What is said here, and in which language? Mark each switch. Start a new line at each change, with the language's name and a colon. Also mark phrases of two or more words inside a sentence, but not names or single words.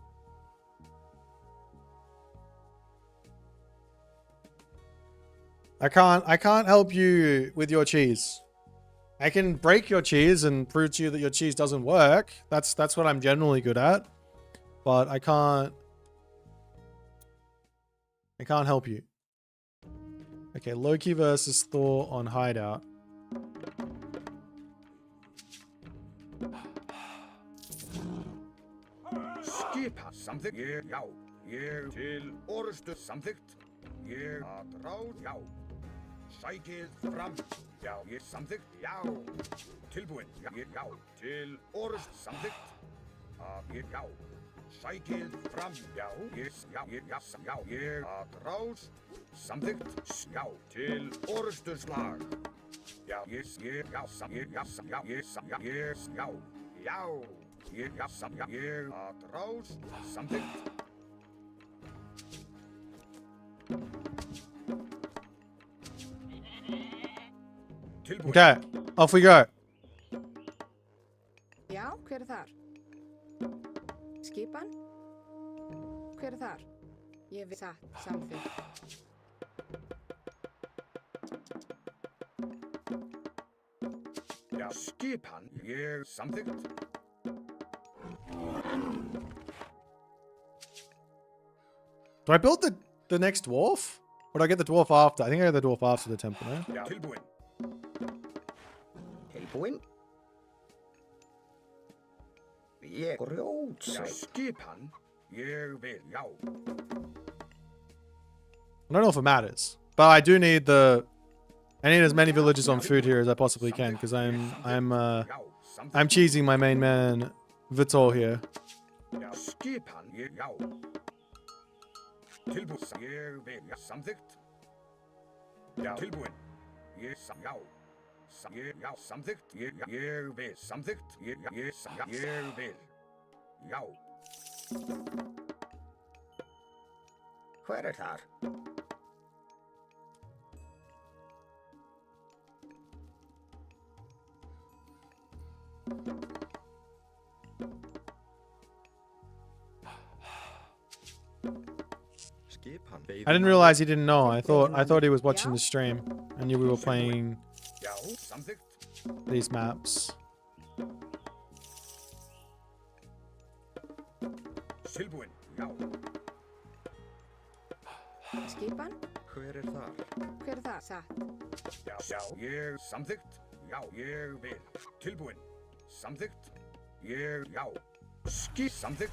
English: I can't help you with your cheese. I can break your cheese and prove to you that your cheese doesn't work. That's what I'm generally good at. But I can't help you. Okay, Loki versus Thor on Hideout.
Icelandic: Skipa samþykkt, já, til orustu samþykkt, að ráð, já, sækið fram, já, samþykkt, já, tilbúin, já, til orustu samþykkt, að já, sækið fram, já, að ráð, samþykkt, já, til orustu slag, já, að ráð, samþykkt.
English: Okay, off we go.
Icelandic: Já, hver þar? Skipan? Hver þar? Ég vil satt samþykkt. Já, skipan, samþykkt.
English: Do I build the next dwarf? Or do I get the dwarf after? I think I get the dwarf after the temple, no?
Icelandic: Já, tilbúin. Tilbúin. Ég grjótsæt. Já, skipan, ég vil, já.
English: I don't know if it matters, but I do need I need as many villagers on food here as I possibly can because I'm cheesing my main man Vitor here.
Icelandic: Já, skipan, já. Tilbúin, ég vil, já, samþykkt. Já, tilbúin, já, samþykkt, ég vil, samþykkt, ég vil, já. Hver þar?
English: I didn't realize he didn't know. I thought he was watching the stream. I knew we were playing these maps.
Icelandic: Skipan? Hver þar? Hver þar? Satt. Já, ég samþykkt. Já, ég vil. Tilbúin. Samþykkt. Já. Samþykkt.